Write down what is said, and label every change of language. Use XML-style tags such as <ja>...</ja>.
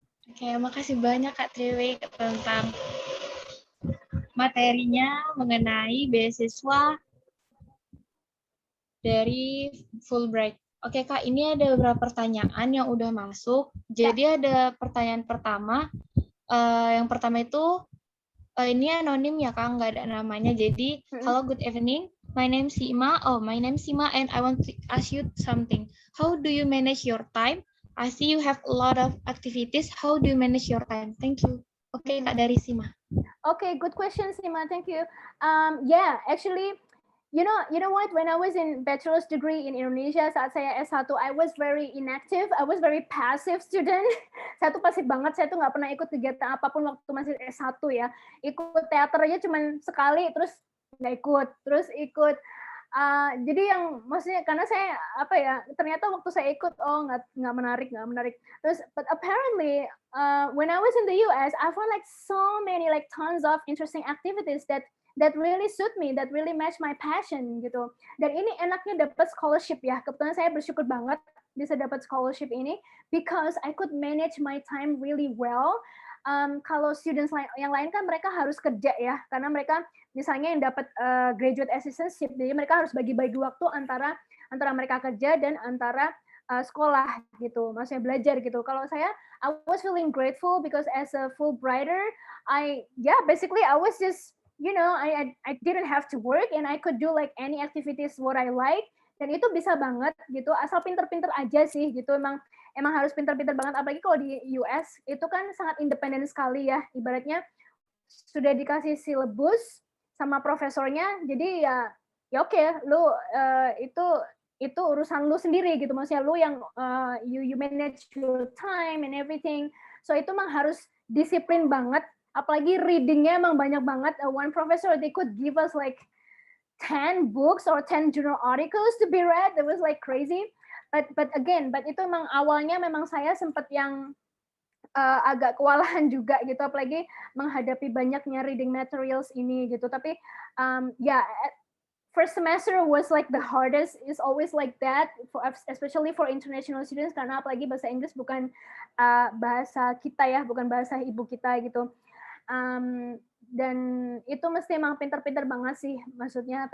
<id>Oke, makasih banyak Kak Triwi tentang materinya mengenai beasiswa dari Fulbright. Oke Kak, ini ada beberapa pertanyaan yang udah masuk. Jadi ada pertanyaan pertama. Yang pertama itu, ini anonim ya Kak, nggak ada namanya. Jadi,</id> <en>hello, good evening. My name Sima. My name Sima, and I want to ask you something. How do you manage your time? I see you have a lot of activities. How do you manage your time? Thank you.</en> <id>Oke, Kak, dari Sima.</id> <en>Okay, good question, Sima. Thank you. Yeah, actually, you know what? When I was in bachelor's degree in Indonesia,</en> <id>saat saya S1,</id> <en>I was very inactive. I was very passive student.</en> <id>Saya tuh pasif banget. Saya tuh nggak pernah ikut kegiatan apapun waktu masih S1 ya. Ikut teater aja cuman sekali, terus nggak ikut. Terus ikut Jadi yang maksudnya karena saya ternyata waktu saya ikut nggak menarik. Terus</id> <en>but apparently when I was in the US, I found like so many like tons of interesting activities that really suit me, that really match my passion gitu.</en> <id>Dan ini enaknya dapat scholarship ya. Kebetulan saya bersyukur banget bisa dapat scholarship ini</id> <en>because I could manage my time really well.</en> <id>Kalau students yang lain kan mereka harus kerja ya, karena mereka misalnya yang dapat graduate assistantship, jadi mereka harus bagi-bagi waktu antara mereka kerja dan antara sekolah gitu, maksudnya belajar gitu. Kalau saya,</id> <en>I was feeling grateful because as a Fulbrighter, I was just I didn't have to work and I could do like any activities what I like,</en> <id>dan itu bisa banget gitu, asal pinter-pinter aja sih gitu. Emang harus pinter-pinter banget, apalagi kalau di US itu kan sangat independen sekali ya, ibaratnya sudah dikasih silabus sama profesornya, jadi ya oke, lu itu urusan lu sendiri gitu, maksudnya lu yang</id> <en>you manage your time and everything.</en> <id>So itu emang harus disiplin banget, apalagi readingnya emang banyak banget.</id> <en>One professor, they could give us like 10 books or 10 journal articles to be read. That was like crazy.</en> <id>But itu emang awalnya memang saya sempat yang agak kewalahan juga gitu, apalagi menghadapi banyaknya reading materials ini gitu. Tapi</id> <en>first semester was like the hardest. It's always like that, especially for international students,</en> <id>karena apalagi bahasa Inggris bukan bahasa kita ya, bukan bahasa ibu kita gitu. Dan itu mesti emang pinter-pinter banget sih maksudnya.</id>